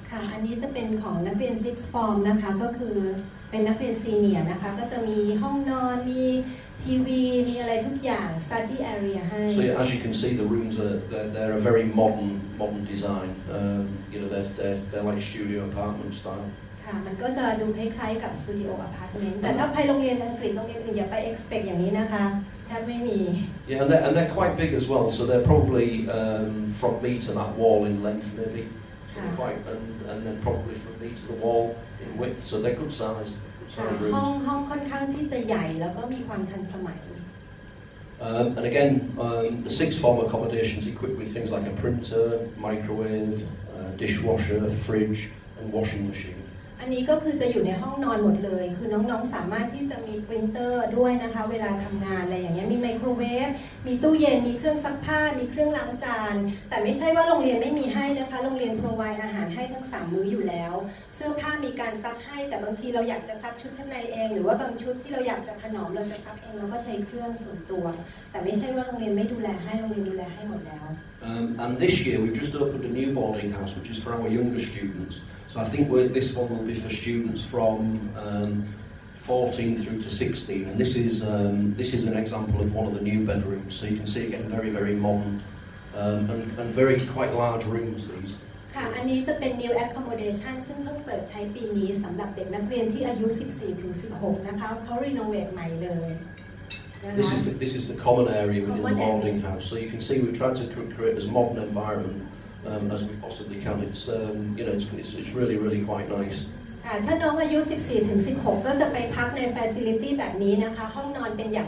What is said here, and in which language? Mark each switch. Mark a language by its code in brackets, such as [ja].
[th] ค่ะอันนี้จะเป็นของนักเรียน sixth form นะคะก็คือเป็นนักเรียน senior นะคะก็จะมีห้องนอนมีทีวีมีอะไรทุกอย่าง study area ให้ [en] So as you can see, the rooms they're a very modern design. You know, they're like studio apartment style. [th] ค่ะมันก็จะดูคล้ายๆกับ studio apartment แต่ถ้าไปโรงเรียนอังกฤษโรงเรียนอื่นอย่าไป expect อย่างนี้นะคะแทบไม่มี Yeah, and they're quite big as well. [en] So they're probably from me to that wall in length maybe. So they're quite and then probably from me to the wall in width. So they're good size rooms. ห้องค่อนข้างที่จะใหญ่แล้วก็มีความทันสมัย And again, the sixth form accommodation is equipped with things like a printer, microwave, dishwasher, fridge, and washing machine. [th] อันนี้ก็คือจะอยู่ในห้องนอนหมดเลยคือน้องๆสามารถที่จะมีปรินเตอร์ด้วยนะคะเวลาทำงานอะไรอย่างเงี้ยมีไมโครเวฟมีตู้เย็นมีเครื่องซักผ้ามีเครื่องล้างจานแต่ไม่ใช่ว่าโรงเรียนไม่มีให้นะคะโรงเรียน provide อาหารให้ทั้ง3มื้ออยู่แล้วเสื้อผ้ามีการซักให้แต่บางทีเราอยากจะซักชุดชั้นในเองหรือว่าบางชุดที่เราอยากจะถนอมเราจะซักเองเราก็ใช้เครื่องส่วนตัวแต่ไม่ใช่ว่าโรงเรียนไม่ดูแลให้โรงเรียนดูแลให้หมดแล้ว [en] And this year we've just opened a new boarding house which is for our younger students. So I think this one will be for students from 14 through to 16, and this is an example of one of the new bedrooms. So you can see again very, very modern and very quite large rooms. These. [th] ค่ะอันนี้จะเป็น new accommodation ซึ่งเพิ่งเปิดใช้ปีนี้สำหรับเด็กนักเรียนที่อายุ 14 ถึง 16 นะคะเขารีโนเวทใหม่เลย [en] This is the common area within the boarding house. So you can see we've tried to create as modern environment as we possibly can. It's you know it's really quite nice. [th] ถ้าน้องอายุ 14 ถึง 16 ก็จะไปพักใน facility แบบนี้นะคะห้องนอนเป็นอย่าง